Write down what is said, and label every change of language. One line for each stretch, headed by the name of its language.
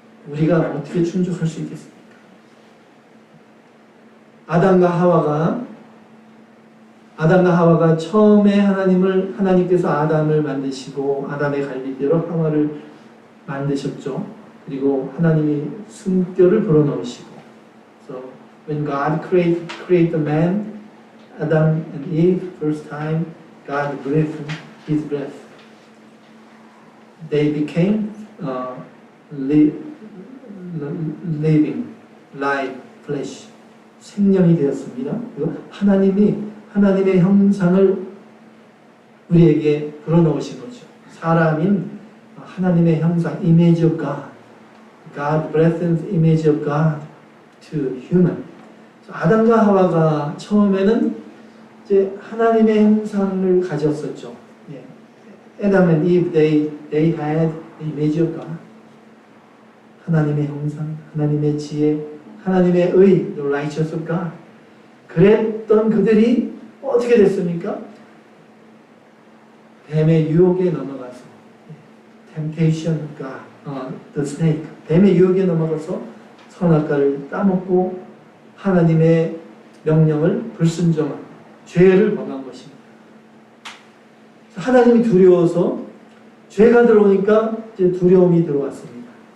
Korean: 우리가 어떻게 충족할 수 있겠습니까? 아담과 하와가 처음에 하나님께서 아담을 만드시고 아담의 갈비뼈로 하와를 만드셨죠. 그리고 하나님이 숨결을 불어넣으시고,
English: so when God create the man, Adam and Eve, first time God breathed His breath. They became living, live flesh.
Korean: 생명이 되었습니다. 그리고 하나님의 형상을 우리에게 불어넣으신 거죠. 사람인 하나님의 형상,
English: image of God. God breathed image of God to human.
Korean: 아담과 하와가 처음에는 이제 하나님의 형상을 가졌었죠.
English: Adam and Eve, they had the image of God.
Korean: 하나님의 형상, 하나님의 지혜, 하나님의 의,
English: the righteous of God.
Korean: 그랬던 그들이 어떻게 됐습니까? 뱀의 유혹에 넘어가서,
English: temptation of God, the snake.
Korean: 뱀의 유혹에 넘어가서 선악과를 따먹고 하나님의 명령을 불순종한 죄를 범한 것입니다. 하나님이 두려워서 죄가 들어오니까 이제 두려움이 들어왔습니다.